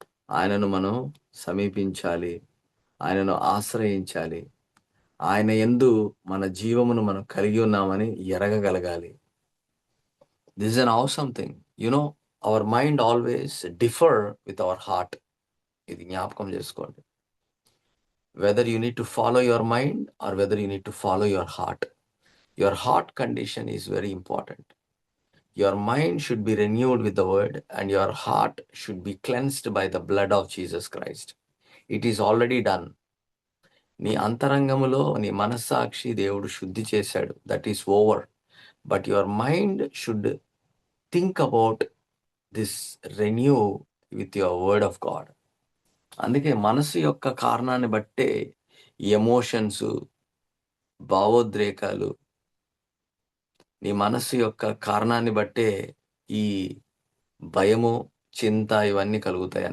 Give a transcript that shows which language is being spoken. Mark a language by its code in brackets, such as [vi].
[te] ఆయనను మనం సమీపించాలి. ఆయనను ఆశ్రయించాలి. ఆయన యందు మన జీవమును మనం కలిగి ఉన్నామని ఎరగగలగాలి. [en] This is an awesome thing. Our mind always differ with our heart. [te] ఇది జ్ఞాపకం చేసుకోండి. [en] whether you need to follow your mind or whether you need to follow your heart. Your heart condition is very important. Your mind should be renewed with the word and your heart should be cleansed by the blood of Jesus Christ. It is already done. [te] నీ అంతరంగములో నీ మనస్సాక్షి దేవుడు శుద్ధి చేశాడు. [en] That is over. But your mind should think about this renew with your word of God. [te] అందుకే మనసు యొక్క కారణాన్ని బట్టే ఎమోషన్స్, భావోద్రేకాలు, నీ మనస్సు యొక్క కారణాన్ని బట్టే ఈ భయము, చింత ఇవన్నీ కలుగుతాయి.